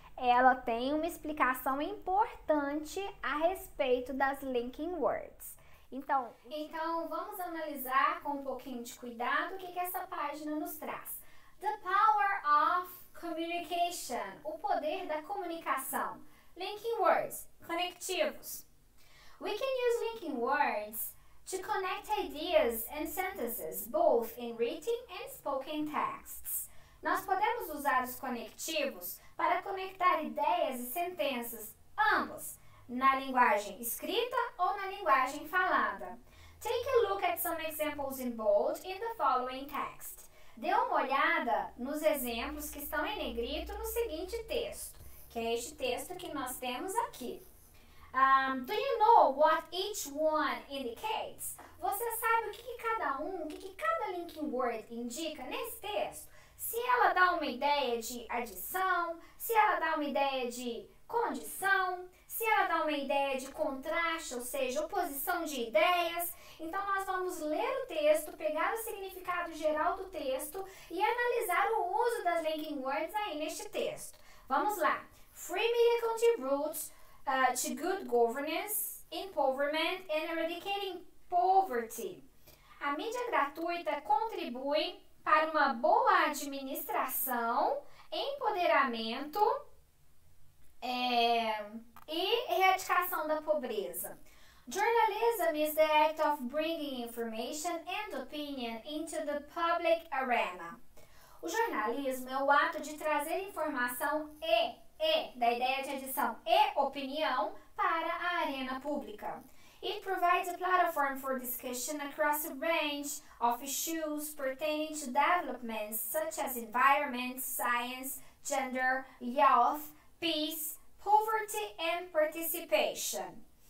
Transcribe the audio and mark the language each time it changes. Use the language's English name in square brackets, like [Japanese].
[Portuguese] Ela tem uma explicação importante a respeito das linking words. Então vamos analisar com um pouquinho de cuidado o que essa página nos traz. [English] The power of communication, [Portuguese] o poder da comunicação. [English] Linking words, conectivos. We can use linking words to connect ideas and sentences, both in written and spoken texts. [Portuguese] Nós podemos usar os conectivos para conectar ideias e sentenças, ambos, na linguagem escrita ou na linguagem falada. [English] Take a look at some examples in bold in the following text. [Portuguese] Dê uma olhada nos exemplos que estão em negrito no seguinte texto, que é este texto que nós temos aqui. [English] Do you know what each one indicates? [Portuguese] Você sabe o que cada linking word indica nesse texto? Se ela dá uma ideia de adição, se ela dá uma ideia de condição, se ela dá uma ideia de contraste, ou seja, oposição de ideias. Então, nós vamos ler o texto, pegar o significado geral do texto e analisar o uso das linking words aí neste texto. Vamos lá. [English] Free media contributes to good governance, empowerment and eradicating poverty. [Portuguese] A mídia gratuita contribui para uma boa administração, empoderamento e erradicação da pobreza. [English] Journalism is the act of bringing information and opinion into the public arena. [Portuguese] O jornalismo é o ato de trazer informação da ideia de adição e opinião para a arena pública. [English] It provides a platform for discussion across a range of issues pertaining to developments such as environment, science, gender, health, peace, poverty and participation.